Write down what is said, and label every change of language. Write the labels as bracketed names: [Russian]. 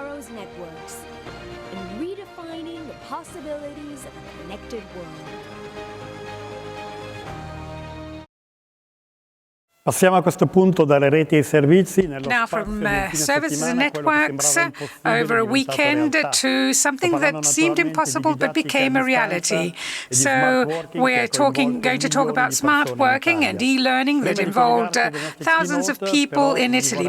[English] Networks and redefining the possibilities of a connected world. [Italian] Passiamo a questo punto dalle reti ai servizi. [English] Now from services and networks over a weekend to something that seemed impossible but became a reality. So we're going to talk about smart working and e-learning that involved thousands of people in Italy.